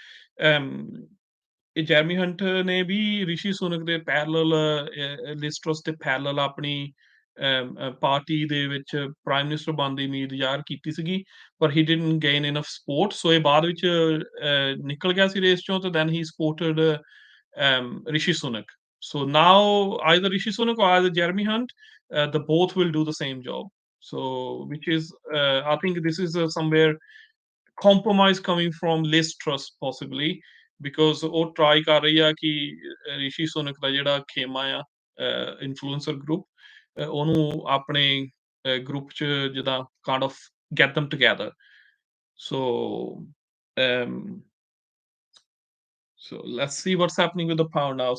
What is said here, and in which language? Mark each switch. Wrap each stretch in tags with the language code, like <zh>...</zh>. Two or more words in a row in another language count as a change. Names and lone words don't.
<pa>ਇਹ ਜੈਰਮੀ ਹੰਟ ਨੇ ਵੀ ਰਿਸ਼ੀ ਸੁਨਕ ਦੇ ਪੈਰਲਲ, ਲਿਜ਼ ਟਰਸ ਦੇ ਪੈਰਲਲ ਆਪਣੀ ਪਾਰਟੀ ਦੇ ਵਿੱਚ</pa> <en>prime minister</en> <pa>ਬਣਨ ਦੀ ਉਮੀਦ ਜ਼ਾਹਰ ਕੀਤੀ ਸੀਗੀ, ਪਰ</pa> <en>he didn't gain enough support,</en> <pa>ਸੋ ਇਹ ਬਾਅਦ ਵਿੱਚ ਨਿਕਲ ਗਿਆ ਸੀ ਰੇਸ ਚੋਂ, ਤੇ</pa> <en>then he supported</en> <pa>ਰਿਸ਼ੀ ਸੁਨਕ.</pa> <en>So now either Rishi Sunak or either Jeremy Hunt, the both will do the same job. So which is, I think this is somewhere compromise coming from Liz Truss possibly, because</en> <pa>ਉਹ try ਕਰ ਰਹੀ ਆ ਕਿ ਰਿਸ਼ੀ ਸੁਨਕ ਦਾ ਜਿਹੜਾ ਖੇਮਾ ਆ</pa> <en>influencer group,</en> <pa>ਉਹਨੂੰ ਆਪਣੇ ਗਰੁੱਪ 'ਚ ਜਿੱਦਾਂ</pa> <en>kind of get them together. So let's see what's happening with the pound now.</en>